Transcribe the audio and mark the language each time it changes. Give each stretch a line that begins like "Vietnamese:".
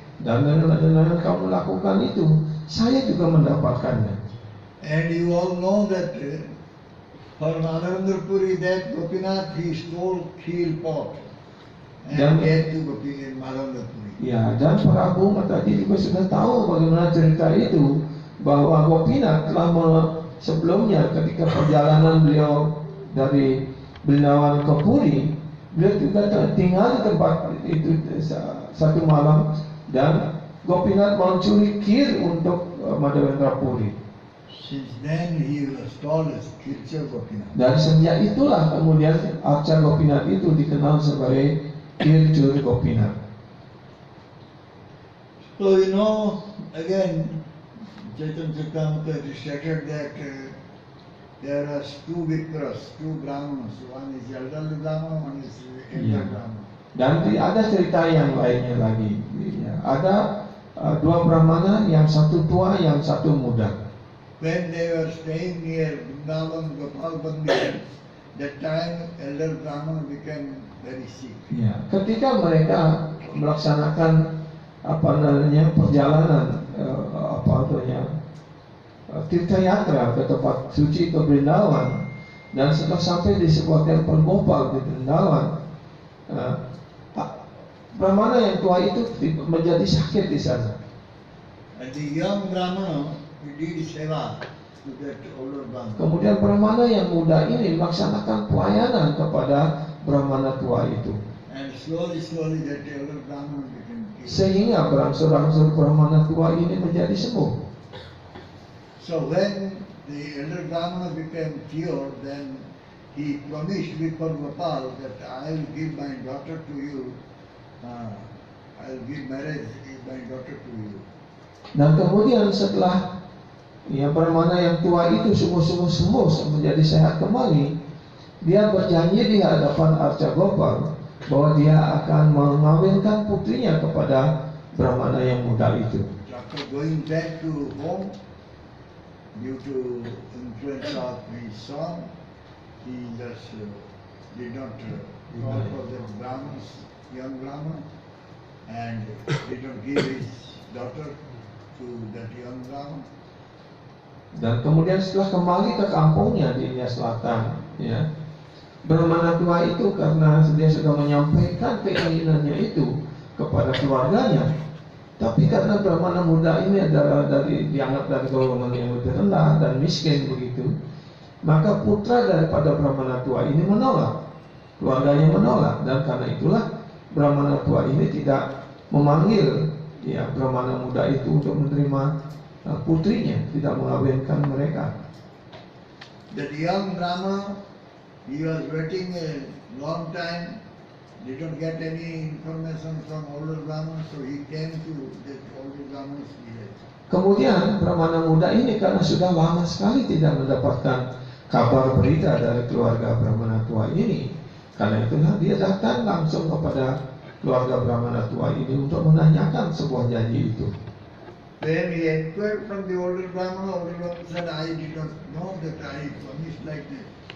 Indonesian: Dan dengan kamu lakukan itu, saya juga mendapatkannya.
English: And you all know that for Madhavendra Puri that Gopinath he stole keel pot and gave to Madhavendra Puri.
Indonesian: Ya, dan para umat tadi juga sudah tahu bagaimana cerita itu, bahwa Gopinath telah sebelumnya ketika perjalanan beliau dari Brindavan ke Puri, beliau juga tinggal di tempat itu satu malam, dan Gopinath mencuri kir untuk Madhavendra Puri.
English: Since then he was called as Kircha Gopinath.
Indonesian: Dari sejak itulah kemudian Arca Gopinath itu dikenal sebagai Kircur Gopinath.
English: So you know, again, Chaitanya Charitamrita stated that there are two Vikras, two Brahmanas. One is elderly Brahmana, one is younger Brahmana.
Indonesian: Dan ada cerita yang lainnya lagi. Ya, ada dua Brahmana, yang satu tua, yang satu muda.
English: When they were staying near Vrindavan Gopal Mandir, that time elder Brahmana became very sick.
Indonesian: Ya, ketika mereka melaksanakan perjalanan tirtayatra ke tempat suci ke Brindavan, dan setelah sampai di sebuah tempel Gopal di Brindavan, Brahmana yang tua itu menjadi sakit di sana.
English: And the young Brahmana he did seva to that older Brahmana.
Indonesian: Kemudian Brahmana yang muda ini melaksanakan pelayanan kepada Brahmana tua itu.
English: And slowly that elder Brahmana became healed.
Indonesian: Sehingga berangsur-angsur Brahmana tua ini menjadi sembuh.
English: So when the elder Brahmana became cured, then he promised before Gopal that I will give my daughter to you. I will give marriage my daughter to you.
Indonesian: Dan kemudian setelah Brahmana yang tua itu sungguh-sungguh sembuh menjadi sehat kembali, dia berjanji di hadapan Arca Gopal bahwa dia akan mengawinkan putrinya kepada Brahmana yang muda itu.
English: After going back to home, due to influence of his son, he just did not call for the Brahmins, young Brahman, and did not give his daughter to that young Brahman.
Indonesian: Dan kemudian setelah kembali ke kampungnya di India Selatan, ya, Brahmana tua itu karena dia sudah menyampaikan keinginannya itu kepada keluarganya, tapi karena Brahmana muda ini adalah dianggap dari golongan yang lebih rendah dan miskin begitu, maka putra daripada Brahmana tua ini menolak, keluarganya menolak, dan karena itulah Brahmana tua ini tidak memanggil Brahmana muda itu untuk menerima putrinya, tidak mengawinkan mereka.
English: That young Brahma, he was waiting a long time, did not get any information from older Brahma, so he came to that older Brahman's village.
Indonesian: Kemudian Brahmana muda ini karena sudah lama sekali tidak mendapatkan kabar berita dari keluarga Brahmana tua ini, karena itulah dia datang langsung kepada keluarga Brahmana tua ini untuk menanyakan sebuah janji itu.
English: When he inquired from the older Brahma said, I did not know that I promised like this.